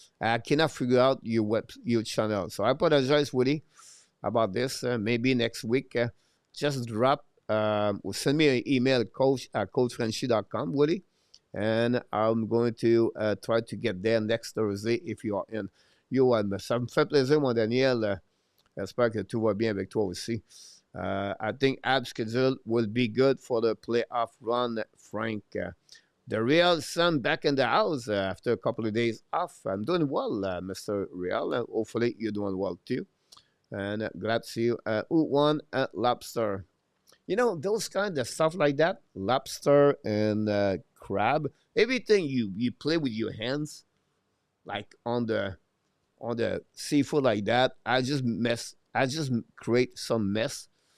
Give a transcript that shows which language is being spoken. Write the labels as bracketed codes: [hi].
[en] I cannot figure out your channel. So I apologize, Willie, about this. Maybe next week, just drop, send me an email, coach at coachfrenchy.com, Willie. And I'm going to try to get there next Thursday if you are in. [fr] Ça me fait plaisir, mon Daniel. J'espère que tout va bien avec toi aussi. [en] I think Habs schedule will be good for the playoff run, Frank. The Real son back in the house after a couple of days off. I'm doing well, Mr. Real. Hopefully you're doing well too. And glad to see you. Who won at Lobster? Those kind of stuff like that, lobster and crab, everything you play with your hands, like on the seafood like that, I just create some mess.